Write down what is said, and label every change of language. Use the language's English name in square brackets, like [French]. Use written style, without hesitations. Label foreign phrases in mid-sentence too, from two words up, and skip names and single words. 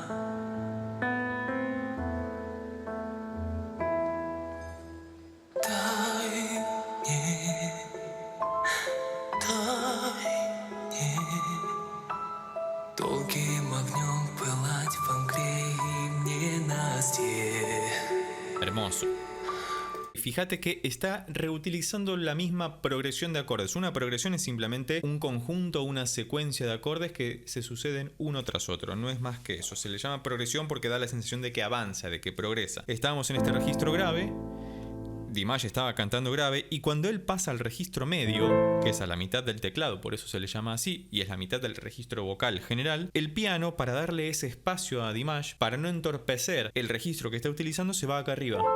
[Russian] Дай мне долгим огнем пылать в Ангрии ненастье. [Spanish] Hermoso. fíjate que está reutilizando la misma progresión de acordes. Una progresión es simplemente un conjunto, una secuencia de acordes que se suceden uno tras otro. No es más que eso. Se le llama progresión porque da la sensación de que avanza, de que progresa. Estábamos en este registro grave. Dimash estaba cantando grave y cuando él pasa al registro medio, que es a la mitad del teclado, por eso se le llama así, y es la mitad del registro vocal general, el piano, para darle ese espacio a Dimash, para no entorpecer el registro que está utilizando, se va acá arriba.